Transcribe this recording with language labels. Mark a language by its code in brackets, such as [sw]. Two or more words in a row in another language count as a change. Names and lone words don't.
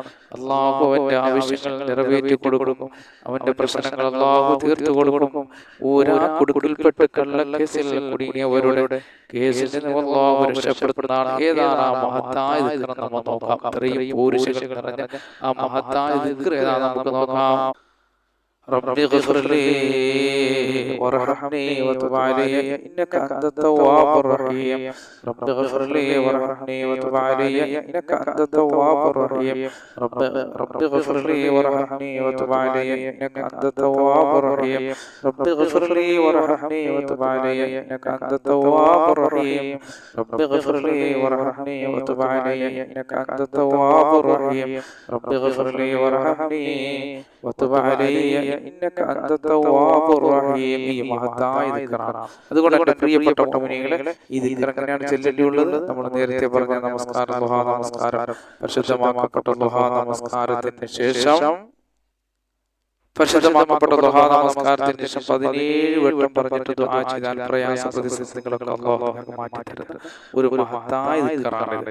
[ml] അല്ലാഹു അവന്റെ ആവശ്യങ്ങൾ നിറവേറ്റി കൊടുക്കും. അവന്റെ പ്രശ്നങ്ങൾ അല്ലാഹു തീർത്തു കൊടുക്കും. ഊരാ കുടുക്കിൽപ്പെട്ട് കള്ളക്കേസിൽ കുടുങ്ങിയവരുടെ കേസിൽ നിന്ന് അല്ലാഹു രക്ഷപ്പെടുത്തുന്നതാണ്. ഏതാണ് ആ മഹത്തായ ദിക്ർ? നമ്മൾ നോക്കാം. ഇത്രയും പോർച്ചകൾ നിറഞ്ഞ ആ മഹത്തായ ദിക്ർ ഏതാണ് നമുക്ക് നോക്കാം. [ar] رب اغفر لي وارحمني وتب علي إنك أنت التواب الرحيم. رب اغفر لي وارحمني وتب علي إنك أنت التواب الرحيم. رب اغفر لي وارحمني وتب علي إنك أنت التواب الرحيم. رب اغفر لي وارحمني وتب علي إنك أنت التواب الرحيم. رب اغفر لي وارحمني وتب علي إنك أنت التواب الرحيم. رب اغفر لي وارحمني وتب علي إنك أنت التواب الرحيم. [ml] ഈ മഹത്തായ ദിക്റാണ്. അതുകൊണ്ട് എൻ്റെ പ്രിയപ്പെട്ട മുഅ്മിനീങ്ങളെ, ഈ ദിക്ർ എങ്ങനെയാണ് ചൊല്ലേണ്ടിയുള്ളത്? നമ്മൾ നേരത്തെ പറഞ്ഞ നമസ്കാരം, ദുഹാ നമസ്കാരം, പരിശുദ്ധമാക്കപ്പെട്ട ദുഹാ നമസ്കാരത്തിന് ശേഷം പരിശുദ്ധമാക്കപ്പെട്ട ദുഹാ നമസ്കാരത്തിന് ശേഷം 17 വട്ടം പറഞ്ഞിട്ട് ദുആ ചെയ്താൽ പ്രയാസ പ്രതിസന്ധികളൊക്കെ അല്ലാഹു നമുക്ക് മാറ്റി തരുന്ന ഒരു മഹത്തായ ദിക്റാണ്.